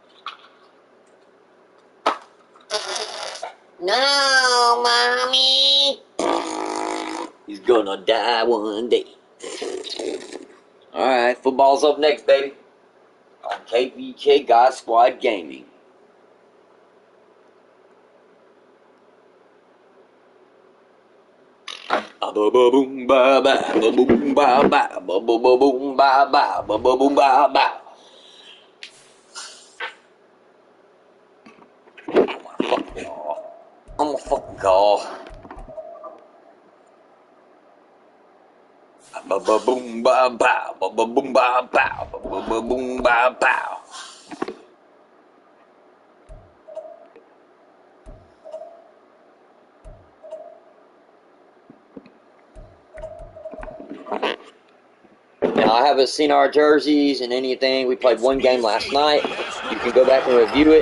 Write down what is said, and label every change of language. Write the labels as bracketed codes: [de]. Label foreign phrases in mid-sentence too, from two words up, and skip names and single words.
[en] No, Mommy. He's gonna die one day. All right, football's up next, baby. On KvKGsG Gaming. Ba-ba-boom, ba-ba, ba-boom, ba-ba, ba-ba-boom, ba-ba, ba-ba-boom, ba-ba. I'm gonna fucking call. Ba-ba-boom, ba-ba, ba-ba-boom, ba-ba, ba-ba-boom, ba-ba. Now, I haven't seen our jerseys and anything. We played one game last night. You can go back and review it.